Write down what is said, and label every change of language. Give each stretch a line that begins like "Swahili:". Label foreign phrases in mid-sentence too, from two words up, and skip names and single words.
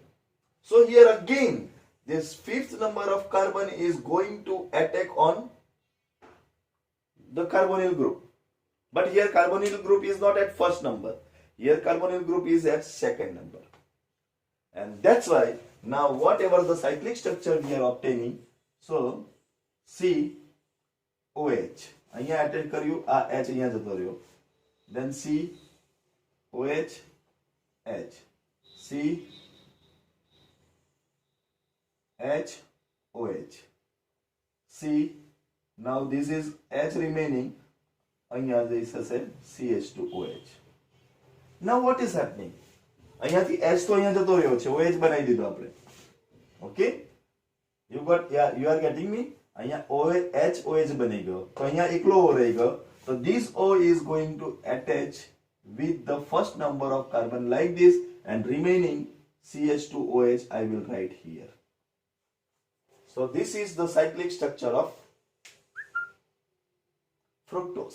English: So here again, this fifth number of carbon is going to attack on the carbonyl group. But here carbonyl group is not at first number. Here carbonyl group is at second number. And that's why now whatever the cyclic structure we are obtaining, so C OH
Gujarati: અહીંયા અટેચ કર્યું, આ H અહીંયા જતો રહ્યો,
English: then C OH H C H OH C. Now this is H remaining,
Gujarati: અહીંયા જઈ થશે CH2OH.
English: Now what is happening?
Gujarati: અહીંયાથી H તો અહીંયા જતો રહ્યો છે, OH બનાવી દીધો આપણે.
English: Okay, you are getting me?
Gujarati: અહીંયા H OH બની ગયો, તો અહીંયા એકલો O રહી ગયો.
English: So this O is going to attach with the first number of carbon like this, and remaining CH2OH I will write here. So this is the cyclic structure of fructose.